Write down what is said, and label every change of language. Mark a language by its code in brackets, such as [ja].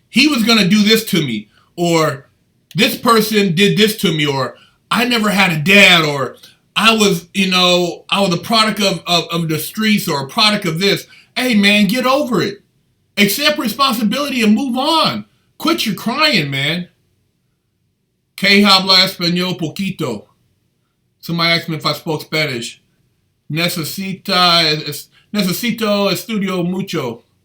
[en] He was going to do this to me. Or this person did this to me. Or I never had a dad. Or I was, you know, I was a product of the streets or a product of this. Hey, man, get over it. Accept responsibility and move on. Quit your crying, man. [es] Que habla español poquito. [en] Somebody asked me if I spoke Spanish. [es] Necesito estudio mucho.